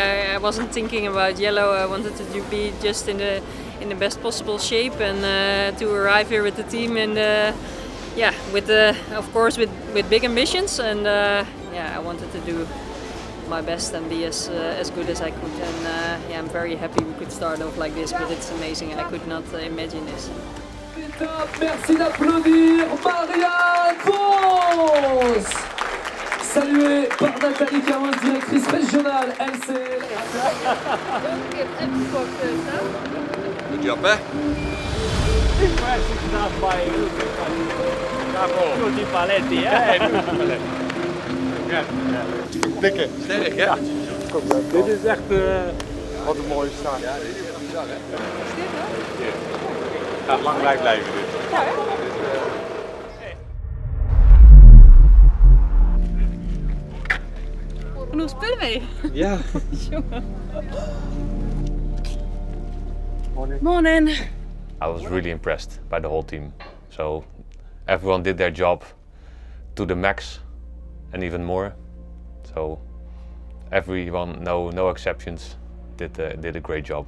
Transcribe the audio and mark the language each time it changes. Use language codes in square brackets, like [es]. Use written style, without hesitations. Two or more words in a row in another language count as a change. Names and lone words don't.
[en] I wasn't thinking about yellow. I wanted to be just in the best possible shape and to arrive here with the team and yeah, with of course with big ambitions and yeah, I wanted to do my best and be as good as I could. And yeah, I'm very happy we could start off like this. But it's amazing. I could not imagine this. [fr] Merci d'applaudir Marianne Vos, saluée par Nathalie Caron, directrice régionale LCL. [en] Good job, eh? [nl] Pikken. Sterk, ja. Dit is echt wat een mooie start. Ja, dit is bizar, hè? Gaat lang blijven dit. Ja, genoeg spullen mee. Ja. [en] Morning. I was really impressed by the whole team. So everyone did their job to the max and even more. So everyone, no exceptions, did a great job.